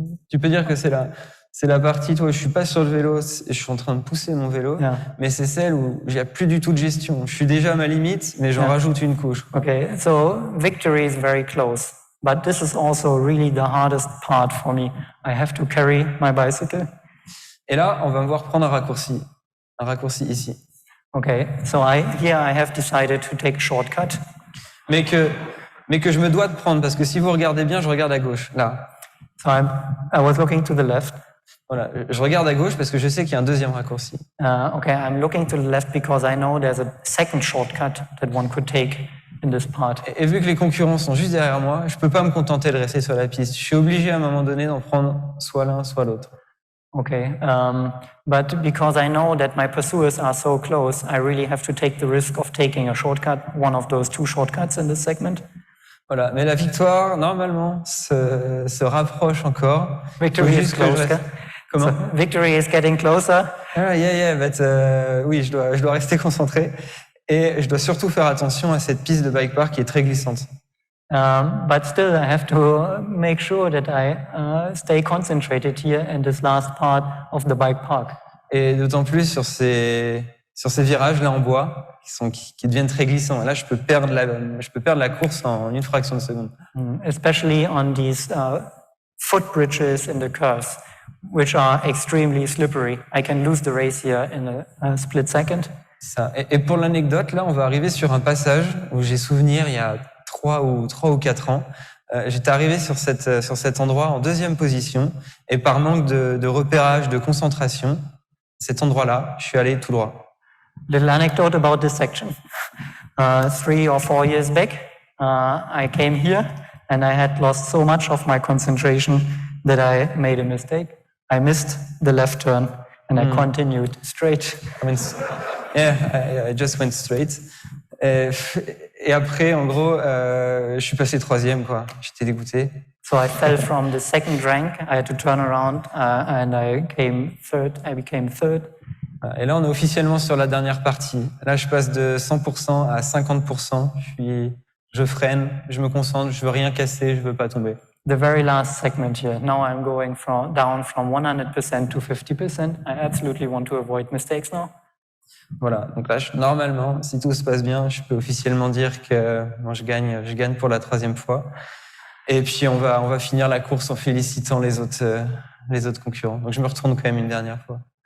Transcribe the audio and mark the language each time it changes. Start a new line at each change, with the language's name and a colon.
French: tu peux dire que c'est la partie, toi, je suis pas sur le vélo, je suis en train de pousser mon vélo, mais c'est celle où j'ai plus du tout de gestion. Je suis déjà à ma limite, mais j'en rajoute une couche.
English: Okay, so victory is very close, but this is also really the hardest part for me. I have to carry my bicycle.
French: Et là, on va me voir prendre un raccourci ici.
English: Okay, so here I have decided to take a shortcut.
French: Mais que je me dois de prendre, parce que si vous regardez bien, je regarde à gauche, là.
English: So I was looking to the left.
French: Voilà, je regarde à gauche parce que je sais qu'il y a un deuxième raccourci.
English: Okay, I'm looking to the left because I know there's a second shortcut that one could take in this part.
French: Et vu que les concurrents sont juste derrière moi, je peux pas me contenter de rester sur la piste. Je suis obligé à un moment donné d'en prendre soit l'un, soit l'autre.
English: Okay, but because I know that my pursuers are so close, I really have to take the risk of taking a shortcut, one of those two shortcuts in this segment.
French: Voilà, mais la victoire, normalement, se rapproche encore.
English: Victory is close.
French: Comment?
English: So, victory is getting closer. Yeah, but
French: oui, je dois rester concentré et je dois surtout faire attention à cette piste de bike park qui est très glissante.
English: But still, I have to make sure that I stay concentrated here in this last part of the bike park.
French: Et d'autant plus sur ces virages là en bois qui deviennent très glissants. Et là, je peux perdre la course en une fraction de seconde.
English: Especially on these footbridges in the curves, which are extremely slippery. I can lose the race here in a split second.
French: Ça. Et pour l'anecdote, là, on va arriver sur un passage où j'ai souvenir il y a 3 ou 4 ans. J'étais arrivé sur cet endroit en deuxième position et par manque de repérage, de concentration, cet endroit-là, je suis allé tout droit.
English: Little anecdote about this section. 3 or 4 years back, I came here and I had lost so much of my concentration that I made a mistake. I missed the left turn and I continued straight. I just went straight.
French: Et après, en gros, je suis passé 3e, quoi. J'étais dégoûté.
English: So I fell from the second rank. I had to turn around and I became third.
French: Et là, on est officiellement sur la dernière partie. Là, je passe de 100% à 50%. Je freine, je me concentre, je veux rien casser, je veux pas tomber.
English: The very last segment here. Now I'm going down from 100% to 50%. I absolutely want to avoid mistakes now.
French: Voilà, donc là, normalement, si tout se passe bien, je peux officiellement dire que moi, je gagne pour la 3e fois. Et puis, on va finir la course en félicitant les autres concurrents. Donc, je me retourne quand même une dernière fois.